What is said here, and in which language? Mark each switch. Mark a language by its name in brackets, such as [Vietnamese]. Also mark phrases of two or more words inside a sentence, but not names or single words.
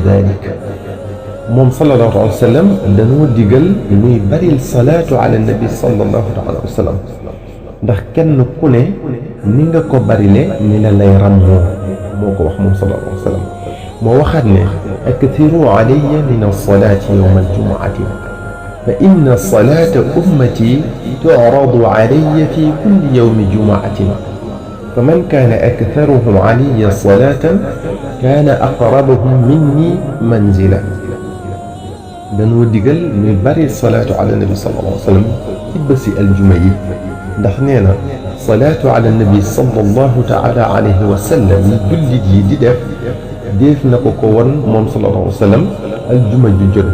[Wolof] dalik moom [Arabic] صلى الله عليه وسلم [Wolof] dañoo digal muy baril [Arabic] الصلاة على النبي صلى الله عليه وسلم [Wolof] ndax kenn ku ne ni nga ko barile ni la lay ràmmoo moo ko wax moom [Arabic] صلى الله عليه وسلم [Wolof] moo waxaat ne [Arabic] أكثروا علي من الصلاة يوم الجمعة فإن صلاة أمتي تعرض علي في كل يوم جمعة فمن كان أكثرهم علي صلاة كان أقربهم مني منزلا [Wolof] dañoo digal ñuy bari [Arabic] الصلاة على النبي صلى الله عليه وسلم [Wolof] ci bési aljuma yi ndax nee na [Arabic] الصلاة على النبي صلى الله تعالى عليه وسلم [Wolof] yi jullit yi di def na ko won moom [Arabic] صلى الله عليه وسلم [Wolof] aljuma ju jot